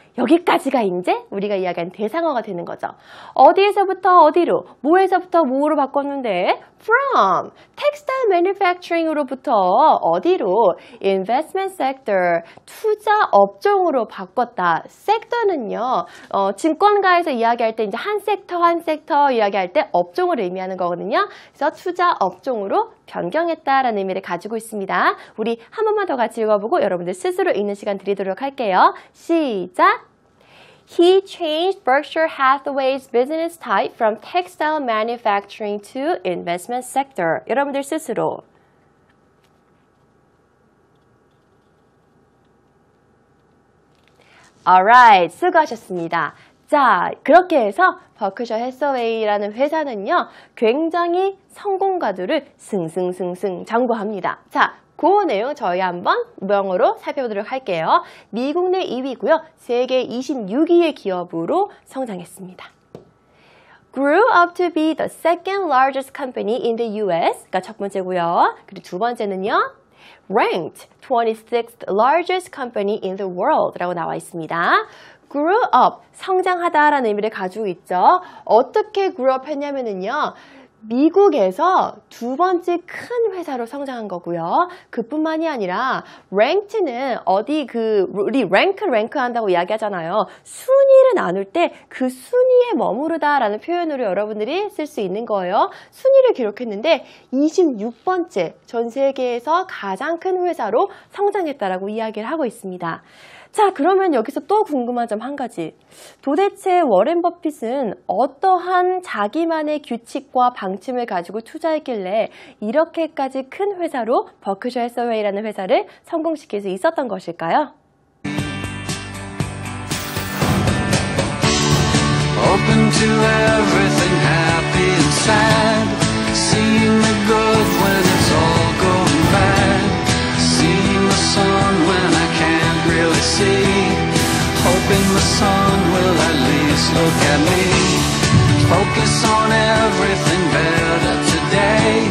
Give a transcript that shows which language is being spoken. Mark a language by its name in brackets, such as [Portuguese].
[Korean] 여기까지가 이제 우리가 이야기한 대상어가 되는 거죠. 어디에서부터 어디로, 뭐에서부터 뭐로 바꿨는데 from, [English] textile manufacturing [Korean] 으로부터 어디로, [English] investment sector, [Korean] 투자 업종으로 바꿨다. 섹터는요, 증권가에서 이야기할 때 이제 한 섹터 이야기할 때 업종을 의미하는 거거든요. 그래서 투자 업종으로 변경했다라는 의미를 가지고 있습니다. 우리 한 번만 더 같이 읽어보고 여러분들 스스로 읽는 시간 드리도록 할게요. 시작! [English] He changed Berkshire Hathaway's business type from textile manufacturing to investment sector. [Korean] 여러분들 스스로. [English] Alright, [Korean] 수고하셨습니다. 자, 그렇게 해서 버크셔 해서웨이라는 회사는요, 굉장히 성공가들을 승승승승 장구합니다. 자, 그 내용 저희 한번 명어로 살펴보도록 할게요. 미국 내 2위고요. 세계 26위의 기업으로 성장했습니다. [English] Grew up to be the second largest company in the US. [Korean] 가 첫 번째고요. 그리고 두 번째는요. [English] Ranked 26th largest company in the world [Korean] 라고 나와 있습니다. [English] Grew up, [Korean] 성장하다라는 의미를 가지고 있죠. 어떻게 [English] grew up [Korean] 했냐면은요. 미국에서 두 번째 큰 회사로 성장한 거고요. 그뿐만이 아니라 ranked는 어디 우리 랭크 한다고 이야기하잖아요. 순위를 나눌 때 그 순위에 머무르다라는 표현으로 여러분들이 쓸 수 있는 거예요. 순위를 기록했는데 26번째 전 세계에서 가장 큰 회사로 성장했다라고 이야기를 하고 있습니다. 자, 그러면 여기서 또 궁금한 점 한 가지. 도대체 워렌 버핏은 어떠한 자기만의 규칙과 방침을 가지고 투자했길래 이렇게까지 큰 회사로 버크셔 해서웨이라는 회사를 성공시킬 수 있었던 것일까요? [English] Open to everything, happy and sad. Seeing the good when it's all going bad. Seeing the sun when I can't really see. Hoping the sun will at least look at me. Focus on everything better today.